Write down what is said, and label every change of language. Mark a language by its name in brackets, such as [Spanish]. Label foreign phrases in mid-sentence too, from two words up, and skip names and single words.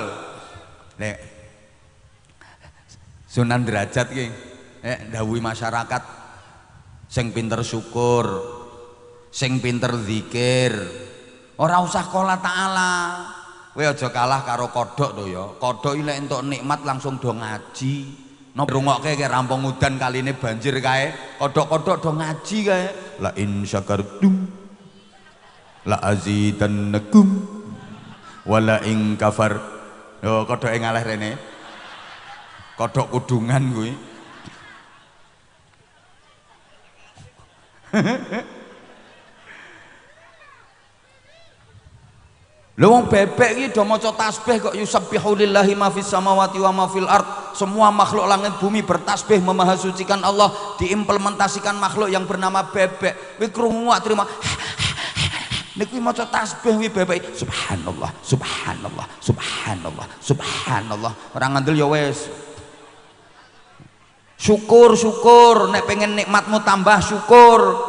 [Javanese] Nek Sunan Derajat ki dawuhi masyarakat sing pinter syukur, sing pinter zikir, ora usah [Arabic] قال تعالى. [Javanese] Kowe aja kalah karo kodhok to ya. Kodhok iki lek entuk nikmat langsung do ngaji. Napa rungokke kaya rampung udan kaline banjir kae, kodhok-kodhok do ngaji kae. [Arabic] لئن شكرتم لأزيدنكم ولئن كفرتم. [Javanese] Yo kodhoke ngalih rene. Kodhok kudungan kuwi. Lho wong bebek iki do maca tasbih kok [Arabic] يسبح لله ما في السماوات وما في الأرض. [Indonesian] Semua makhluk langit bumi bertasbih memahasucikan Allah, diimplementasikan makhluk yang bernama bebek. [Javanese] Kuwi krungu terima. Niku maca tasbih wi bebek. [Arabic] سبحان الله، سبحان الله، سبحان الله، سبحان الله. [Javanese] Ora ngandel ya wis. Syukur, syukur, nek pengen nikmatmu tambah syukur.